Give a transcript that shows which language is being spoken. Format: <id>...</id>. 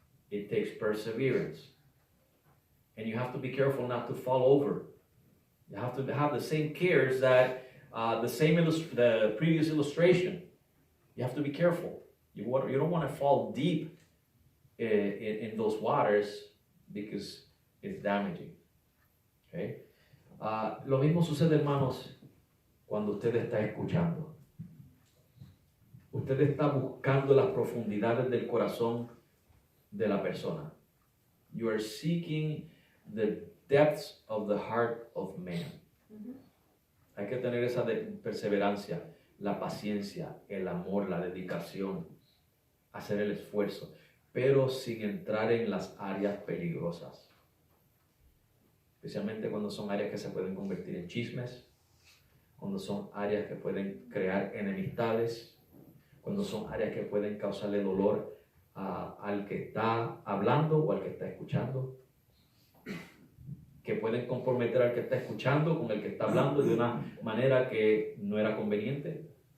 <en>It takes perseverance. And you have to be careful not to fall over. You have to have the same cares that the previous illustration. You have to be careful. You don't want to fall deep in those waters because it's damaging. Okay?</en> <es>Lo mismo sucede, hermanos, cuando usted está escuchando. Usted está buscando las profundidades del corazón de la persona.</es> <en>You are seeking the depths of the heart of man.</en> <es>Hay que tener esa perseverancia, la paciencia, el amor, la dedicación, hacer el esfuerzo, pero sin entrar en las áreas peligrosas. Especialmente cuando son áreas que se pueden convertir en chismes, cuando son áreas que pueden crear enemistades, cuando son áreas que pueden causarle dolor al que está hablando o al que está escuchando, que pueden comprometer al que está escuchando con el que está hablando de una manera que no era conveniente.</es>